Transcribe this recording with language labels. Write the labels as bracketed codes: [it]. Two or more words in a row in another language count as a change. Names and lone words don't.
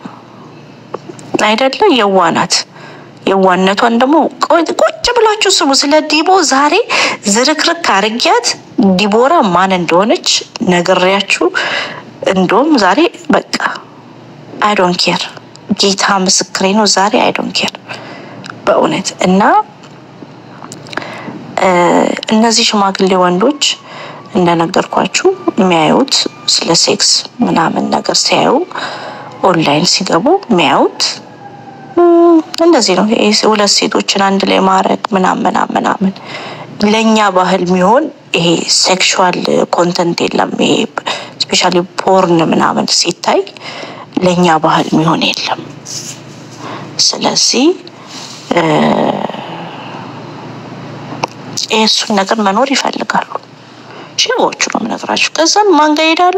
[am] የዋነቷን ደግሞ ቁጭ ብላችሁ ስሙ። ስለ ዲቦ ዛሬ ዝርክርክ አርጊያት ዲቦራ ማን እንደሆነች ነግሬያችሁ። እንደውም ዛሬ በቃ [en] I don't care። [am] ጌታ ምስክሬ ነው። ዛሬ [en] I don't care [am] በእውነት። እና እነዚህ ሽማግሌ ወንዶች እንደነገርኳችሁ የሚያዩት ስለ ሴክስ ምናምን ነገር ሲያዩ ኦንላይን ሲገቡ የሚያዩት እንደዚህ ነው። ሁለት ሴቶችን አንድ ላይ ማድረግ ምናምን ለኛ ባህል የሚሆን ይሄ [en] sexual content [am] የለም። ይሄ [en] especially porn [am] ምናምን ሲታይ ለኛ ባህል የሚሆን የለም። ስለዚህ እሱን ነገር መኖር ይፈልጋሉ። ሺዎቹ ነው የምነግራችሁ። ከዛም ማን ጋር ይሄዳሉ?